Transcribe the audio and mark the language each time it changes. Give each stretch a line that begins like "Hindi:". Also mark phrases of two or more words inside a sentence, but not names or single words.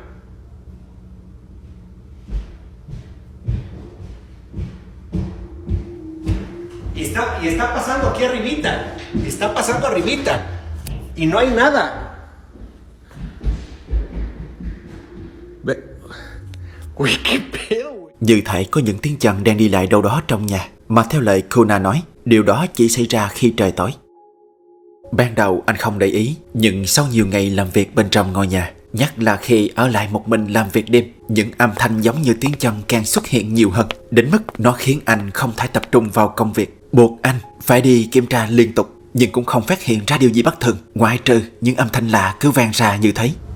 Spanish: Y está pasando aquí arribita. Está pasando arribita. Y no hay nada. Uy, qué pedo, güey.
Vietnamese: Như thể có những tiếng chân đang đi lại đâu đó trong nhà, mà theo lời Kona nói, điều đó chỉ xảy ra khi trời tối. Ban đầu anh không để ý, nhưng sau nhiều ngày làm việc bên trong ngôi nhà, nhất là khi ở lại một mình làm việc đêm, những âm thanh giống như tiếng chân càng xuất hiện nhiều hơn, đến mức nó khiến anh không thể tập trung vào công việc, buộc anh phải đi kiểm tra liên tục, nhưng cũng không phát hiện ra điều gì bất thường, ngoại trừ những âm thanh lạ cứ vang ra như thế.